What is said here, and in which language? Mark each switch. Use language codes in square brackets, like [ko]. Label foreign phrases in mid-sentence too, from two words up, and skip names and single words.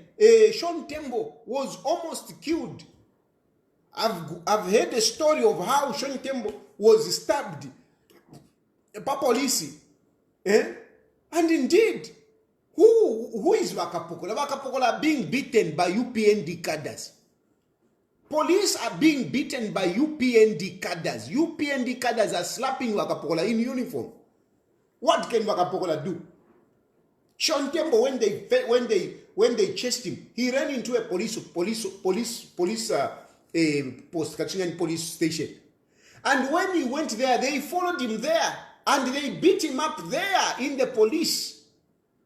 [en] Sean Tembo was almost killed. I've heard the story of how Sean Tembo was stabbed by police. And indeed, who is Wakapokola? Wakapokola are being beaten by UPND cadres. Police are being beaten by UPND cadres. UPND cadres are slapping Wakapokola in uniform. What can Wakapokola do? Sean Tembo, when they chased him, he ran into a police post, Kachingan police station. And when he went there, they followed him there and they beat him up there in the police.